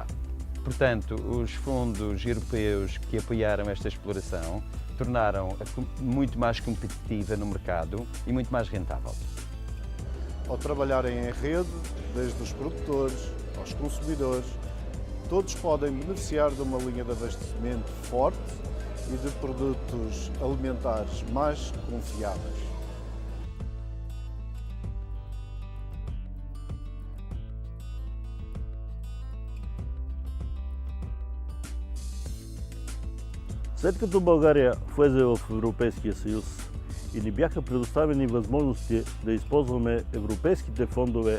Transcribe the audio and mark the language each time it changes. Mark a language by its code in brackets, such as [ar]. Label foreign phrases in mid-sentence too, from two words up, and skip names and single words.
[pt] Portanto, os fundos europeus que apoiaram esta exploração tornaram-a muito mais competitiva no mercado e muito mais rentável. Ao trabalharem em rede, desde os produtores aos consumidores, todos podem beneficiar de uma linha de abastecimento forte e de produtos alimentares mais confiáveis. [bg] След като България влезе в Европейския съюз и ни бяха предоставени възможности да използваме европейските фондове